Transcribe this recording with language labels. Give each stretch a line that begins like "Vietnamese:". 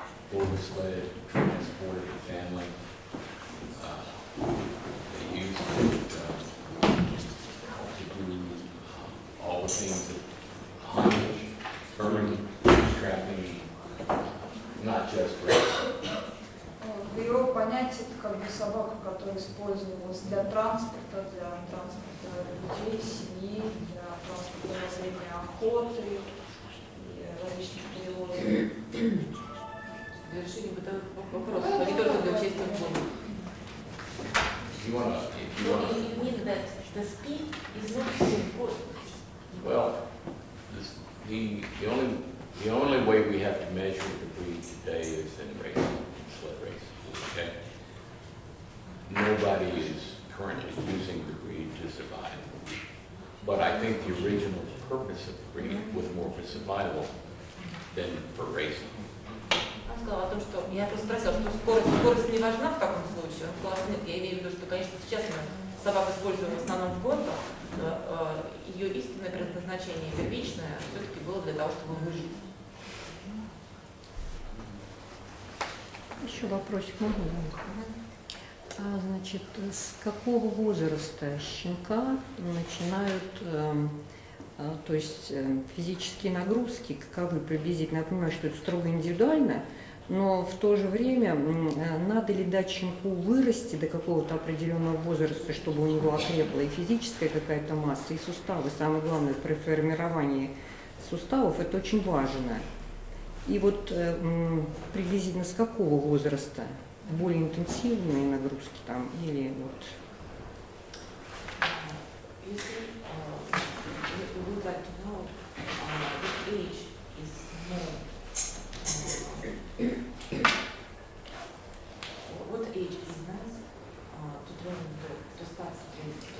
English: pull the sled, transport the family. They use it to do all the things that hunting, burning, trapping, not just racing.
Russian: В его понятии это как бы собака, которая использовалась для транспорта людей, семьи, для транспорта разведения охоты и различных перевозок. Для решения бытовых вопросов, а не только для участия в гонках.
English: You mean that the speed is not so important? Well, the only way we have to measure the breed today is in racing, sled racing. Okay. Nobody is currently using the breed to survive. But I think the original purpose of the breed was more for survival than for racing.
Russian: Он сказал о том, что я просто спросила, что скорость не важна в таком случае. Он сказал, нет, я имею в виду, что, конечно, сейчас мы собак используем в основном в гонках, но ее истинное предназначение, первичное, все-таки было для того, чтобы выжить. Еще вопросик могу? Значит, с какого возраста щенка начинают, то есть физические нагрузки, каковы приблизительно? Я понимаю, что это строго индивидуально, но в то же время надо ли дать щенку вырасти до какого-то определенного возраста, чтобы у него окрепла и физическая какая-то масса, и суставы. Самое главное, при формировании суставов это очень важно. И вот приблизительно с какого возраста более интенсивные нагрузки там или вот?
English: We would like to know what age is more. What age is nice to train to start sledding?